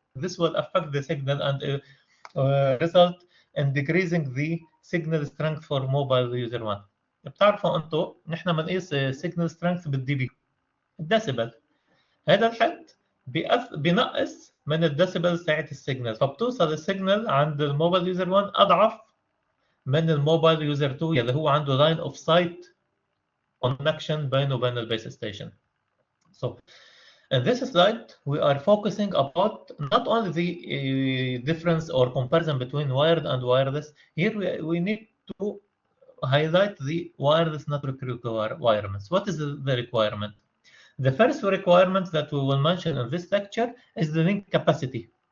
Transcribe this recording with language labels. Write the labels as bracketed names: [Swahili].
[English] This will affect the signal and result in decreasing the signal strength for mobile user 1. [Arabic] بتعرفوا انتم نحن بنقيس signal strength بالدي بي الديسيبل. هذا الحد بينقص من الديسيبل تاعت السيجنال، فبتوصل السيجنال عند الموبايل يوزر 1 اضعف من الموبايل يوزر 2 يلي هو عنده لاين اوف سايت connection بينه وبين البيس ستيشن. [English] So in this slide we are focusing about not only the difference or comparison between wired and wireless. Here we need to highlight the wireless network requirements. What is the requirement? The first requirement that we will mention in this lecture is the link capacity.